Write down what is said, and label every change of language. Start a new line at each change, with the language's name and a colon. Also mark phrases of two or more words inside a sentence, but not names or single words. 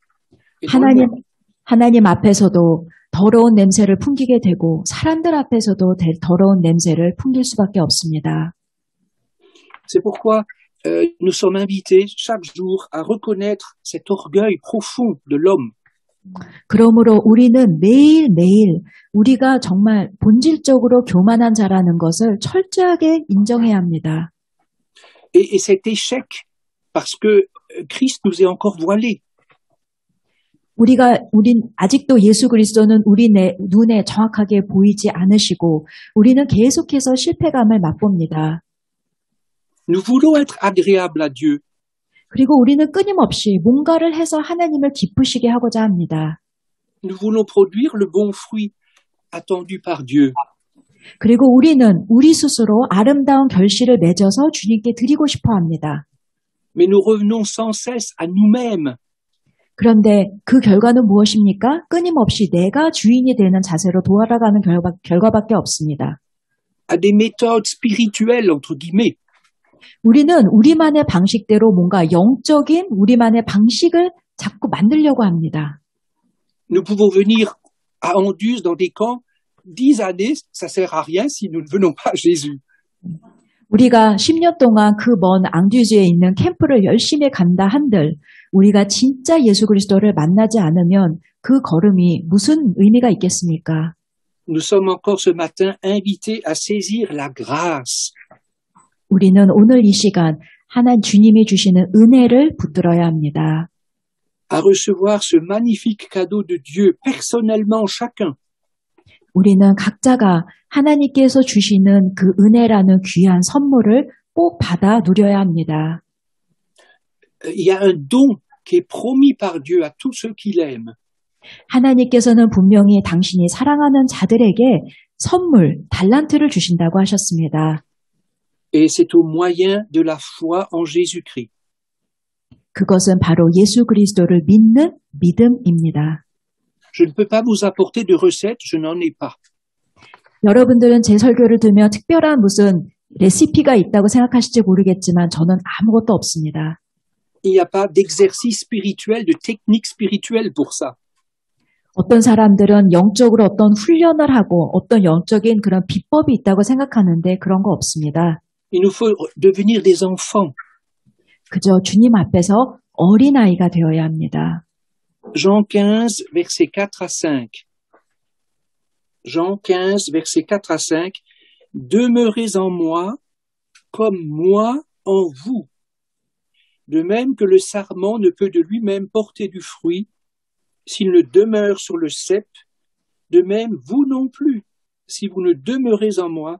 Korean: 하나님 앞에서도 더러운 냄새를 풍기게 되고 사람들 앞에서도 더러운 냄새를 풍길 수밖에 없습니다.
French: C'est pourquoi nous sommes invités chaque jour à reconnaître cet orgueil profond de l'homme.
Korean: 그러므로 우리는 매일매일 우리가 정말 본질적으로 교만한 자라는 것을 철저하게 인정해야 합니다.
French: Et cet échec, parce que Christ nous est encore voilé.
Korean: 우린 아직도 예수 그리스도는 우리 눈에 정확하게 보이지 않으시고 우리는 계속해서 실패감을 맛봅니다.
French: Nous voulons être agréables à Dieu.
Korean: 그리고 우리는 끊임없이 뭔가를 해서 하나님을 기쁘시게 하고자 합니다.
French: Nous voulons produire le bon fruit attendu par Dieu.
Korean: 그리고 우리는 우리 스스로 아름다운 결실을 맺어서 주님께 드리고 싶어 합니다.
French: Mais nous revenons sans cesse à nous-mêmes.
Korean: 그런데 그 결과는 무엇입니까? 끊임없이 내가 주인이 되는 자세로 돌아가는 결과밖에 없습니다.
French: À des méthodes spirituelles, entre guillemets.
Korean: 우리는 우리만의 방식대로 뭔가 영적인 우리만의 방식을 자꾸 만들려고 합니다.
French: Nous pouvons venir à Anduze dans des camps 10 années, ça sert à rien si nous ne venons pas à Jésus.
Korean: 우리가 10년 동안 그 먼 앙듀즈에 있는 캠프를 열심히 간다 한들 우리가 진짜 예수 그리스도를 만나지 않으면 그 걸음이 무슨 의미가 있겠습니까?
French: Nous sommes encore ce matin invités à saisir la grâce.
Korean: 우리는 오늘 이 시간 하나님 주님이 주시는 은혜를 붙들어야 합니다.
French: À recevoir ce magnifique cadeau de Dieu personnellement chacun.
Korean: 우리는 각자가 하나님께서 주시는 그 은혜라는 귀한 선물을 꼭 받아 누려야 합니다.
French: Il y a un don qui est promis par Dieu à tous ceux qu'il aime.
Korean: 하나님께서는 분명히 당신이 사랑하는 자들에게 선물, 달란트를 주신다고 하셨습니다.
French: Et c'est au moyen de la foi en Jésus-Christ.
Korean: 그것은 바로 예수 그리스도를 믿는 믿음입니다.
French: Je ne peux pas vous apporter de recettes, je n'en ai pas.
Korean: 여러분들은 제 설교를 들으면 특별한 무슨 레시피가 있다고 생각하실지 모르겠지만 저는 아무것도 없습니다.
French: Il n'y a pas d'exercice spirituel, de technique spirituelle pour ça.
Korean: 어떤 사람들은 영적으로 어떤 훈련을 하고 어떤 영적인 그런 비법이 있다고 생각하는데 그런 거 없습니다.
French: Il nous faut devenir des enfants.
Korean: 그저 주님 앞에서 어린아이가 되어야 합니다.
French: Jean 15, versets 4 à 5. Jean 15, versets 4 à 5. Demeurez en moi, comme moi en vous. De même que le sarment ne peut de lui-même porter du fruit, s'il ne demeure sur le cep, de même vous non plus, si vous ne demeurez en moi.